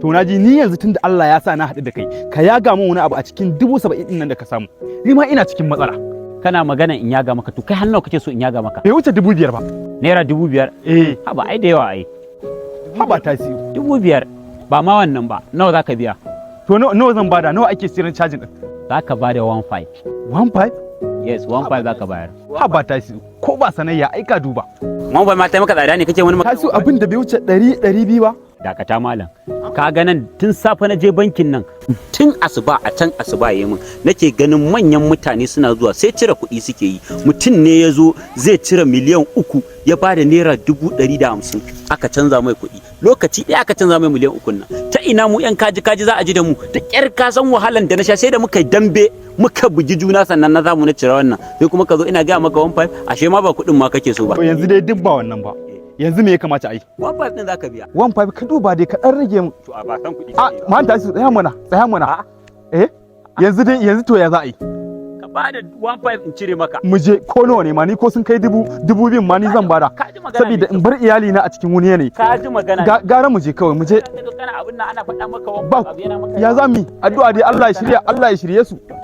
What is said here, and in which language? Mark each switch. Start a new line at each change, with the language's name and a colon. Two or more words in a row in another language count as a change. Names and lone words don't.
Hausa: To na ji ni yanzu tun da Allah ya sa na haɗu da kai, ka yaga min wani abu a cikin dubu saba'in ɗin nan da ka samu. Ni ma ina cikin matsala. Kana magana in yaga maka, to kai har nawa kake so in yaga maka? Bai wuce dubu biyar ba. Naira dubu biyar? Eh. Haba, ai da yawa ai. Haba Tasiu. Dubu biyar, ba ma wannan ba. Nawa za ka biya? To nawa, nawa zan bada? Nawa ake siyan cajin ɗin? Za ka bada
English: one five. One five?
Hausa: Yes,
English: one five
Hausa: za ka bayar. Haba Tasiu, ko ba sanayya ai ka duba.
English: One five
Hausa: ma ta yi maka tsada ne kake wani magana? Tasiu abin da bai wuce ɗari, ɗari biyu ba. Dakata malam. Ka ga nan tun safe na je bankin nan, tun asuba a can asuba ya yi min. Nake ganin manyan mutane suna zuwa sai cire kuɗi suke yi. Mutum ne ya zo zai cire miliyan uku, ya ba da naira dubu ɗari da hamsin. Aka canza mai kuɗi. Lokaci ɗaya aka canza mai miliyan uku nan. Ta ina mu ƴan kaji kaji za a ji da mu? Da ƙyar ka san wahalan da na sha sai da muka yi dambe, muka bugi juna sannan na samu na cire wannan. Sai kuma ka zo ina gaya maka
English: one five,
Hausa: ashe ma ba kuɗin ma kake so ba. To yanzu dai duk ba wannan ba. Yanzu me ya kamata a yi?
English: One five
Hausa: ɗin za ka biya.
English: One five
Hausa: ka duba dai ka ɗan rage mu. To a ba san kuɗi A, suke ba. Man Tasiu, tsaya mana, tsaya mana. A'a. Eh? Yanzu dai, yanzu to ya za a yi? Ka ba da
English: one five
Hausa: in cire maka. Mu je ko nawa ne ma ni ko sun kai dubu, dubu biyun ma ni zan bada. Ka ji magana Saboda mai in bar iyali na a cikin wani yanayi. Ka ji magana Ga-, mai gara mu je kawai, mu je. Ka zo kana abin nan ana faɗa maka wan Ba, abu yana maka ya yawa. za mu yi? Addu'a dai Allah ya shirya, Allah ya shirye su.